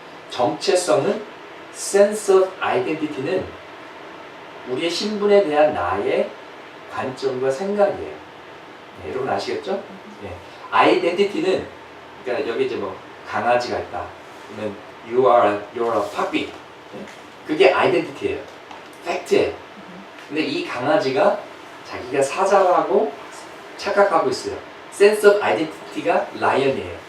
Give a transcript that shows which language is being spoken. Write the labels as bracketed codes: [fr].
[ko] 정체성은 [en] sense of identity [ko] 는 우리의 신분에 대한 나의 관점과 생각이에요. 네, 여러분 아시겠죠? 네. 아이덴티티는 그러니까 여기 이제 뭐 강아지가 있다. 그러면 [en] you're a puppy. [ko] 네? 그게 아이덴티티예요. 팩트예요. 근데 이 강아지가 자기가 사자라고 착각하고 있어요. [en] sense of identity [ko] 가 lion이에요.